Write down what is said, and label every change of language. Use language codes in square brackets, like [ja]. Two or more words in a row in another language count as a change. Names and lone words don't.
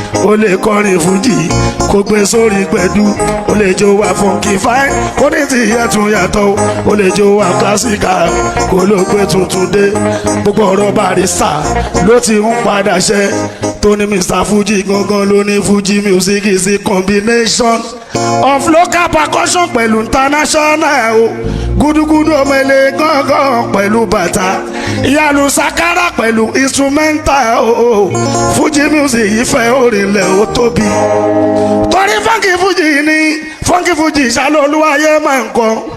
[yo] Ó lè kọrin fújì, kó gbé sórí gbẹ̀dú. Ó lè jó wa [en] funky fine, [yo] kó ní ti ìyẹn tún yàtọ̀ o. Ó lè jó wa classical, kó ló gbé tuntun dé. Gbogbo ọ̀rọ̀ Barrister ló ti ń padà ṣẹ. Tó ní Mister Fuji gangan ló ní Fuji music [en] is a combination of local percussion [yo] pẹ̀lú international o. Gúdúgúdú omele gángan pẹ̀lú bàtà. Ìyanu sakara pẹ̀lú instrumental o. Fuji music yìí fẹ́ orin lẹ̀ ó tóbi. Torí funky Fuji ni, funky Fuji ṣáló olúwayé máa ń kọ.